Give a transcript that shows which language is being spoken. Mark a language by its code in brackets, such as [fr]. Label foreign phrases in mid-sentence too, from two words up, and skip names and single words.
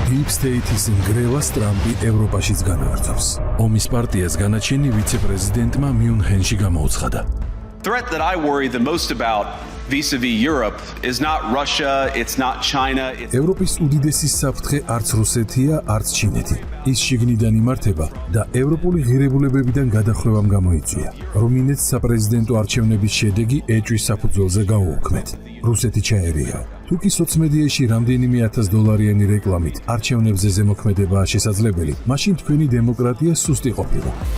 [ka] State-ის ნგრევას ტრამპი ევროპაშიც განავრცობს. ომის პარტიას განაჩენი ვიცე-პრეზიდენტმა მიუნხენში გამოუცხადა. [en] threat that I worry the most about vis-a-vis Europe is not Russia, it's not China. [ka] ევროპის უდიდესი საფრთხე არც რუსეთია, არც ჩინეთი. ის შიგნიდან იმართება და ევროპული ღირებულებებიდან გადახვევამ გამოიწვია. რუმინეთს საპრეზიდენტო არჩევნების შედეგი ეჭვის საფუძველზე გაუუქმეთ. რუსეთი ჩაერია. თუკი სოციმედიაში რამდენიმე $1000 რეკლამით არჩევნებზე ზემოქმედებაა შესაძლებელი, მაშინ თქვენი დემოკრატია სუსტი ყოფილა.